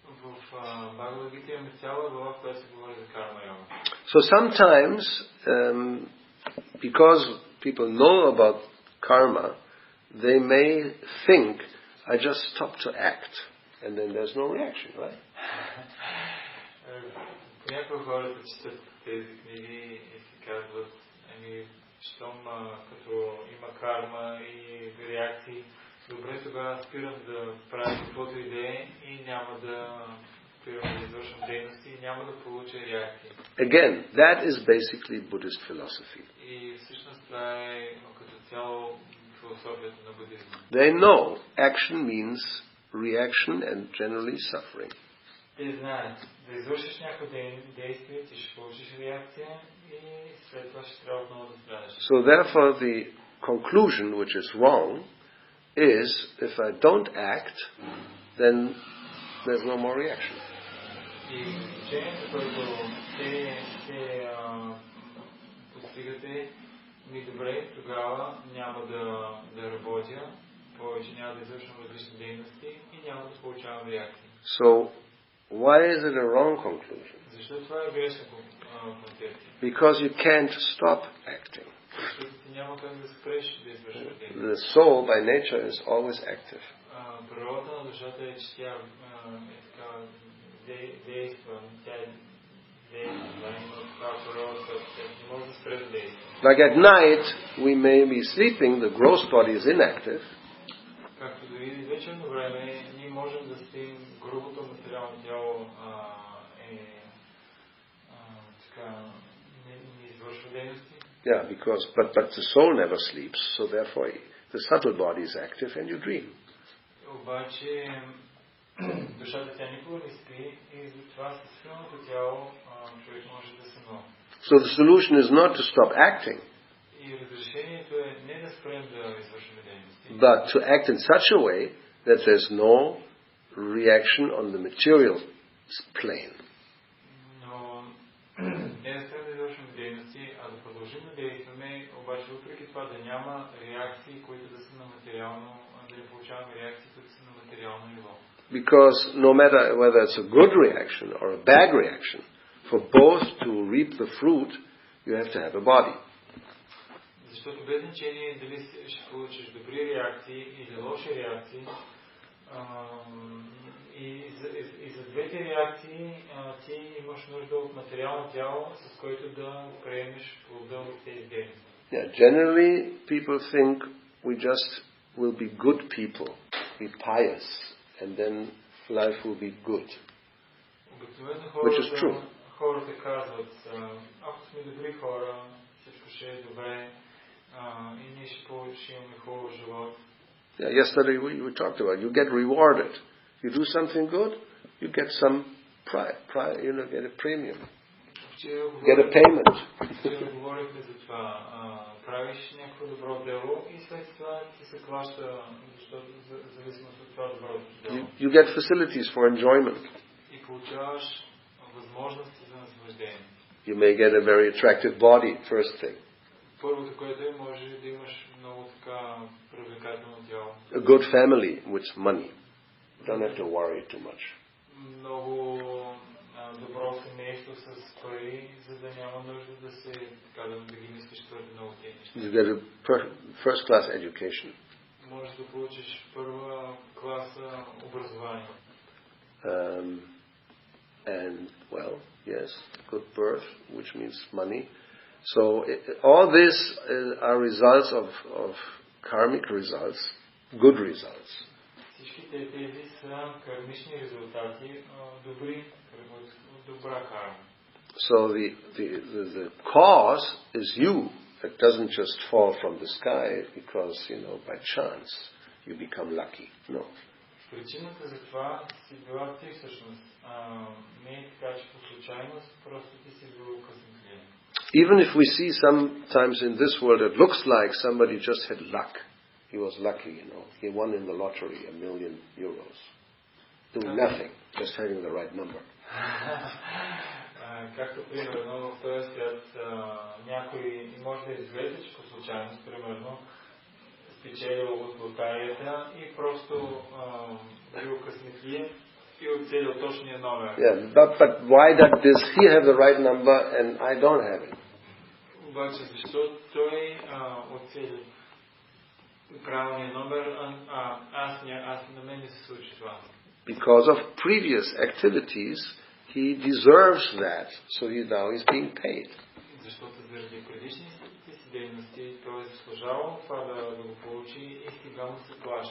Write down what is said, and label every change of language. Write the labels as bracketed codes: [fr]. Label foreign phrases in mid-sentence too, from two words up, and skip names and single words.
[en] So sometimes because people know about karma, they may think, I just stop to act, and then there's no reaction, right? [bg] Щом като има карма и реакции, добре тогава спирам да правя каквото идея и няма да спирам да извършвам дейности и няма да получа реакции. [en] Again, that is basically Buddhist philosophy. [bg] И всъщност това е като цяло философията на будизма. [en] They know action means reaction and generally suffering. [bg] Те знаят, да извършиш някакво действие, ти ще получиш реакция и след това ще трябва отново да страдаш. [en] So therefore the conclusion, which is wrong, is if I don't act, then there's no more reaction. [bg] И заключението, което те постигате, ми добре, тогава няма да работя, повече няма да извършвам различни дейности и няма да получавам реакции. [en] So why is it a wrong conclusion? [bg] Защо това е грешна концепция? [en] Because you can't stop acting. [bg] Защото ти няма как да спреш да извършваш дейности. [en] The soul by nature is always active. [bg] Природата на душата е, че тя действа, тя е [en] like at night, we may be sleeping, the gross body is inactive. [bg] при вечерно време ние можем да спим грубото материално тяло не извършва дейности. [en] Yeah, because but the soul never sleeps, so therefore the subtle body is active and you dream. [bg] Обаче душата тя никога не спи и затова със силното тяло човек може да сънува. [en] So the solution is not to stop acting, [bg] и разрешението е не да спрем да извършваме дейности, [en] but to act in such a way that there's no reaction on the material plane. [bg] Но не да спрем да извършваме дейности, а да продължим да действаме, обаче въпреки това да няма реакции, които да са на материално, да не получаваме реакции, които са на материално ниво. [en] Because no matter whether it's a good reaction or a bad reaction, for both to reap the fruit, you have to have a body. [bg] Защото без значение дали ще получиш добри реакции или лоши реакции, и за двете реакции ти имаш нужда от материално тяло, с което да приемеш плода от тези дейности. [en] Yeah, generally people think we just will be good people, be pious, and then life will be good. Which is true. [bg] Хората казват, ако сме добри хора, всичко ще е добре, и ние ще имаме хубав живот. [en] Yeah, yesterday we talked about you get rewarded. You do something good, you get some get a premium. Get a payment. [bg] Говорихме за това. Правиш някакво добро дело и след това ти се плаща, защото зависимост от това добро дело. [en] You get facilities for enjoyment. [bg] И получаваш възможности за наслаждение. [en] You may get a very attractive body, first thing. [bg] Първото, което е, може да имаш много така привлекателно тяло. [en] A good family with money. You don't have to worry too much. [bg] Много добро семейство с пари, за да няма нужда да се така да ги мислиш твърде много тези неща. [en] You get a first class education. [bg] Можеш да получиш първа класа образование. [en] And well, yes, good birth, which means money. So all this are results of karmic results, good results. [bg] Всичките тези са кармични резултати, добра карма. [en] So the cause is you. It doesn't just fall from the sky because, by chance you become lucky. No. [bg] Причината за това си била ти всъщност. Не е така, че по случайност, просто ти си бил късметлия. [en] Even if we see sometimes in this world it looks like somebody just had luck. He was lucky, He won in the lottery €1 million. Doing nothing, just having the right number. [bg] Както примерно в този свят някой може да изглежда, че по случайност, примерно, спечелил от лотарията и просто бил късметлия и оцелил точния номер. [en] Yeah, but why does he have the right number and I don't have it? [bg] Обаче защо той оцели правилния номер, на мен не се случи това? [en] Because of previous activities, he deserves that, so now he's being paid. [bg] Защото заради предишните си дейности той е заслужавал това да го получи и сега му се плаща.